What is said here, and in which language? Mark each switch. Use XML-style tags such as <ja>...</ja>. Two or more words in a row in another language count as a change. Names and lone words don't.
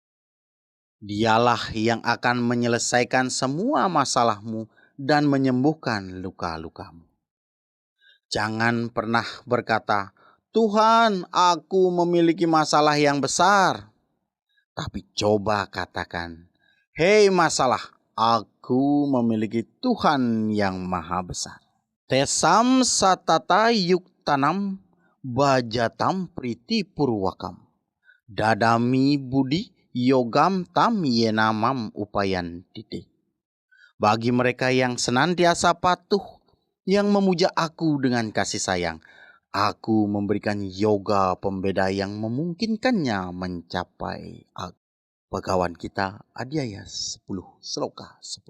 <id>Dialah yang akan menyelesaikan semua masalahmu dan menyembuhkan luka-lukamu. Jangan pernah berkata, Tuhan, aku memiliki masalah yang besar. Tapi coba katakan, hei masalah, aku memiliki Tuhan yang maha besar.</id> <sa>Tesam satata yuk tanam, bajatam priti purwakam. Dadami budi yogam tam yenamam upayan titik.</sa> <id>Bagi mereka yang senantiasa patuh, yang memuja aku dengan kasih sayang, aku memberikan yoga pembeda yang memungkinkannya mencapai aku. Pegawai kita Adiaya 10 Seloka 10.</id>